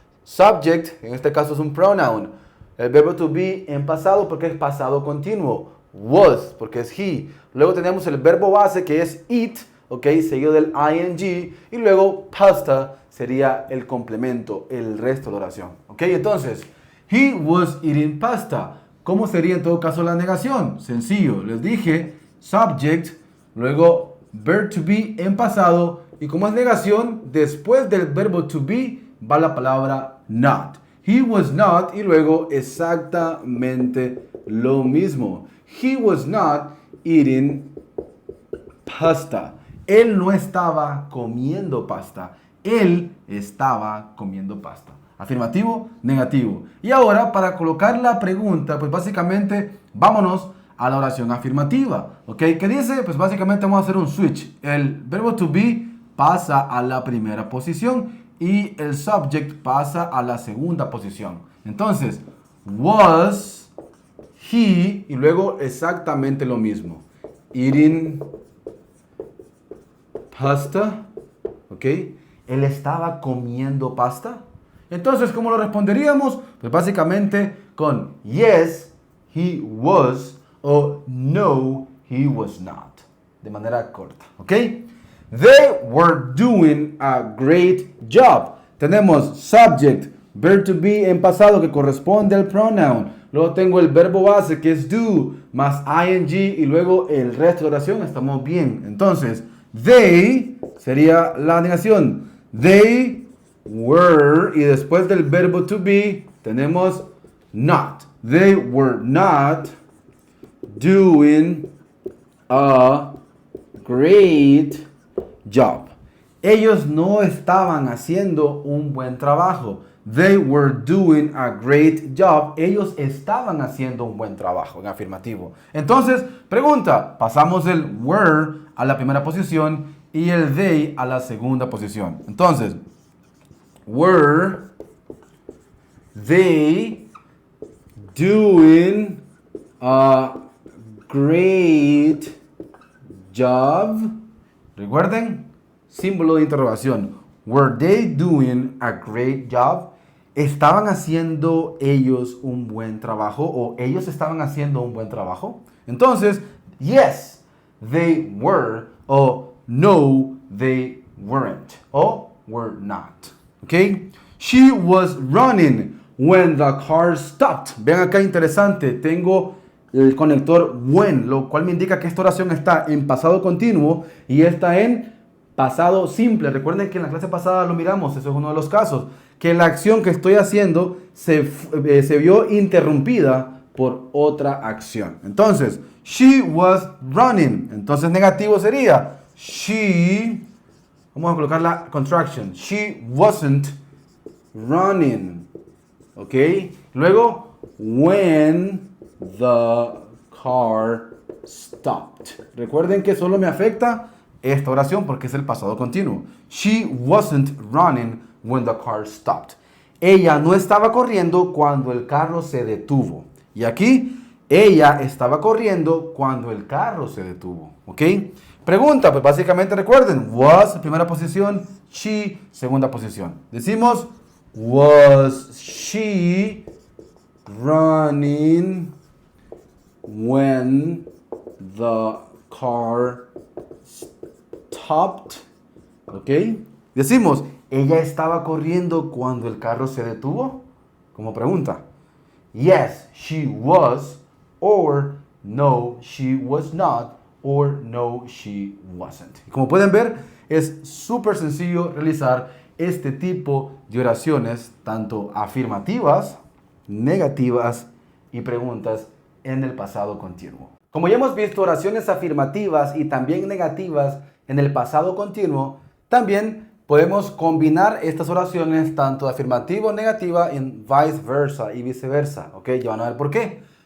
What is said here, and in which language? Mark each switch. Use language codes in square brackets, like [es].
[es] Subject, en este caso es un pronoun. El verbo to be en pasado porque es pasado continuo. Was, porque es he. Luego tenemos el verbo base que es eat, ok, seguido del ing. Y luego pasta sería el complemento, el resto de la oración. [en] Ok, entonces, he was eating pasta. [es] ¿Cómo sería en todo caso la negación? Sencillo, les dije subject, luego verb to be en pasado. Y como es negación, después del verbo to be va la palabra not. [en] He was not [es] y luego exactamente lo mismo. [en] He was not eating pasta. [es] Él no estaba comiendo pasta. Él estaba comiendo pasta. Afirmativo, negativo. Y ahora, para colocar la pregunta, pues básicamente vámonos a la oración afirmativa. ¿Ok? ¿Qué dice? Pues básicamente vamos a hacer un switch. El verbo to be pasa a la primera posición y el subject pasa a la segunda posición. Entonces, [en] was he, [es] y luego exactamente lo mismo. [en] Eating pasta. ¿Ok? [es] Él estaba comiendo pasta. Entonces, ¿cómo lo responderíamos? Pues básicamente con [en] yes, he was, [es] o [en] no, he was not. [es] De manera corta. ¿Ok? [en] They were doing a great job. [es] Tenemos subject, verb to be en pasado que corresponde al pronoun. Luego tengo el verbo base que es do más ing y luego el resto de oración. Estamos bien. Entonces, they sería la negación. [en] They were [es] y después del verbo to be tenemos not. [en] They were not doing a great job. [es] Ellos no estaban haciendo un buen trabajo. [en] They were doing a great job. [es] Ellos estaban haciendo un buen trabajo, en afirmativo. Entonces, pregunta, pasamos el were a la primera posición y el they a la segunda posición. [en] Entonces, were they doing a great job? [es] Recuerden, símbolo de interrogación. [en] Were they doing a great job? [es] ¿Estaban haciendo ellos un buen trabajo o ellos estaban haciendo un buen trabajo? [en] Entonces, yes, they were, o no, they weren't, o were not. Okay? She was running when the car stopped. [es] Vean acá, interesante. Tengo el conector when, lo cual me indica que esta oración está en pasado continuo y está en pasado simple. Recuerden que en la clase pasada lo miramos, eso es uno de los casos, que la acción que estoy haciendo se vio interrumpida por otra acción. [en] Entonces, she was running. [es] Entonces, negativo sería she, vamos a colocar la contraction, [en] she wasn't running. [es] ¿Ok? [en] Luego, when the car stopped. [es] Recuerden que solo me afecta esta oración porque es el pasado continuo. [en] She wasn't running when the car stopped. [es] Ella no estaba corriendo cuando el carro se detuvo. Y aquí, ella estaba corriendo cuando el carro se detuvo. ¿Ok? Pregunta, pues básicamente recuerden, was, primera posición, she, segunda posición. [en] Decimos, was she running when the car stopped? [es] ¿Ok? Decimos, ¿ella estaba corriendo cuando el carro se detuvo? Como pregunta. [en] yes, she was, or no, she was not, or no, she wasn't. [es] Como pueden ver, es súper sencillo realizar este tipo de oraciones, tanto afirmativas, negativas y preguntas en el pasado continuo. Como ya hemos visto, oraciones afirmativas y también negativas en el pasado continuo, también podemos combinar estas oraciones tanto afirmativa o negativa en viceversa y viceversa. ¿Ok? Ya van a ver por qué.